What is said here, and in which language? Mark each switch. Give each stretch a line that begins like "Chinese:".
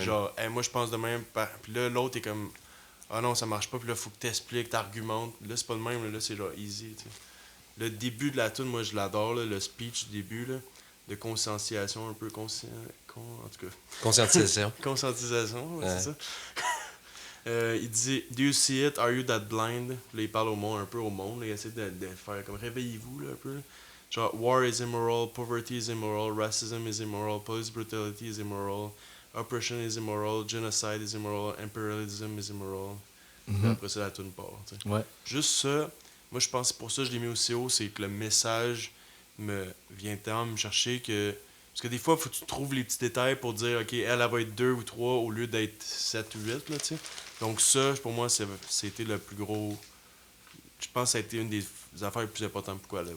French: Genre, hey, moi, je pense de même. Puis là, l'autre est comme, ah non, ça marche pas. Puis là, faut que t'expliques, t'argumentes. Là, c'est pas le même. Là, c'est genre easy, tu sais. Le début de la tune, moi, je l'adore, là, le speech du début, là, de conscientisation, un peu en tout cas. Conscientisation. Conscientisation, ouais, Ouais. c'est ça. Il dit
English: Do you see it? Are you that blind?
French: Là, il parle un peu au monde. Là, il essaie de faire comme réveillez-vous, là, un peu.
English: Genre, war is immoral, poverty is immoral, racism is immoral, police brutality is immoral, oppression is immoral, genocide is immoral, imperialism is immoral.
French: Puis après ça, la tune part. Tu sais. Ouais. Juste ça, moi, je pense que c'est pour ça que je l'ai mis aussi haut, c'est que le message vient tellement me chercher que. Parce que des fois, il faut que tu trouves les petits détails pour dire, OK, elle va être 2 ou 3 au lieu d'être 7 ou 8, là, tu sais. Donc ça, pour moi, c'était le plus gros... Je pense que ça a été une des affaires les plus importantes pour quoi,